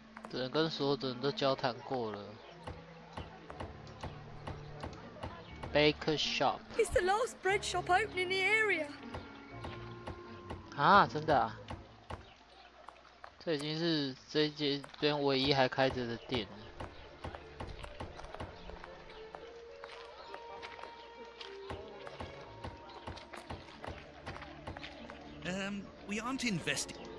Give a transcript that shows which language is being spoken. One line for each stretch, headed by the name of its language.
Chinese: 只能跟所有的人都交谈过了。
English: Baker shop. It's the last bread shop open in the area.
Chinese: 啊，真的啊？这已经是这一间边唯一还开着的店了。
English: We aren't investing.